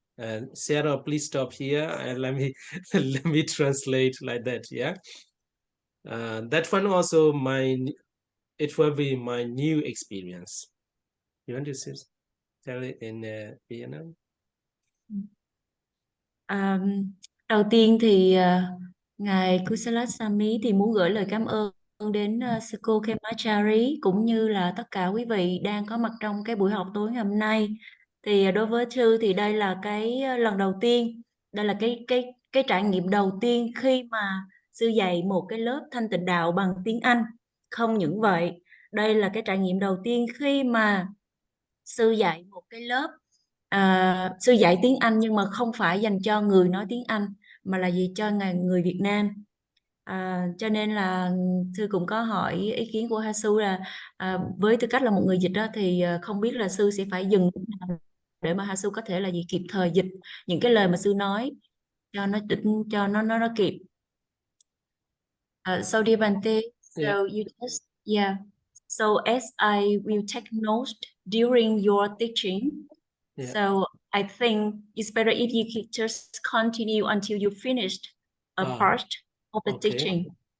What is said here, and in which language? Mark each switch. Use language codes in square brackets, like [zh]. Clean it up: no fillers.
[en] And Sarah, please stop here and let me let me translate like that. Yeah. That one also it will be my new experience. You want to tell it in Vietnam? [vi] Đầu tiên thì ngài Kusalasami thì muốn gửi lời cảm ơn đến sư cô Khemachari cũng như là tất cả quý vị đang có mặt trong cái buổi học tối ngày hôm nay. Thì đối với sư thì đây là cái lần đầu tiên, đây là cái trải nghiệm đầu tiên khi mà sư dạy một cái lớp thanh tịnh đạo bằng tiếng Anh. Không những vậy, đây là cái trải nghiệm đầu tiên khi mà sư dạy một cái lớp sư dạy tiếng Anh nhưng mà không phải dành cho người nói tiếng Anh mà là gì cho người Việt Nam. Cho nên là sư cũng có hỏi ý kiến của Hasu là với tư cách là một người dịch đó thì không biết là sư sẽ phải dừng để mà Hasu có thể là gì kịp thời dịch những cái lời mà sư nói cho nó kịp. [en] So dear Bante, so you just so as I will take notes during your teaching. So I think it's better if you could just continue until you finished a part of the teaching.